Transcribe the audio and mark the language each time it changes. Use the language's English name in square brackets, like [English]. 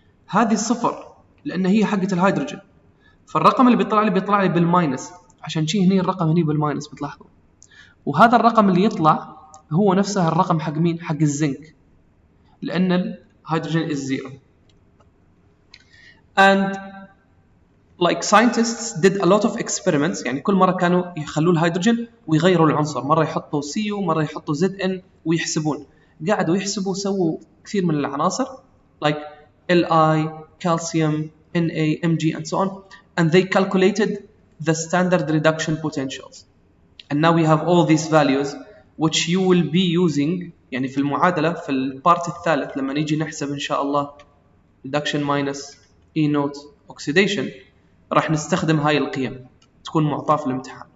[Arabic] هذه الصفر لأن هي حقة الهيدروجين، فالرقم اللي بيطلع لي بالماينس، عشان شي هني الرقم هني بالماينس بتلاحظوا، وهذا الرقم اللي يطلع هو نفسه الرقم حق مين؟ حق الزنك، لأن الهيدروجين [English] is zero. And like scientists did a lot of experiments، [Arabic] يعني كل مرة كانوا يخلوا الهيدروجين ويغيروا العنصر، مرة يحطوا Cu مرة يحطوا Zn ويحسبون، قاعدوا يحسبوا سووا كثير من العناصر [English] like Li, calcium, Na, Mg and so on, and they calculated the standard reduction potentials. And now we have all these values which you will be using [Arabic] يعني في المعادلة في البارت الثالث لما نيجي نحسب إن شاء الله [English] reduction minus E naught oxidation [Arabic] راح نستخدم هاي القيم تكون معطاة في الامتحان.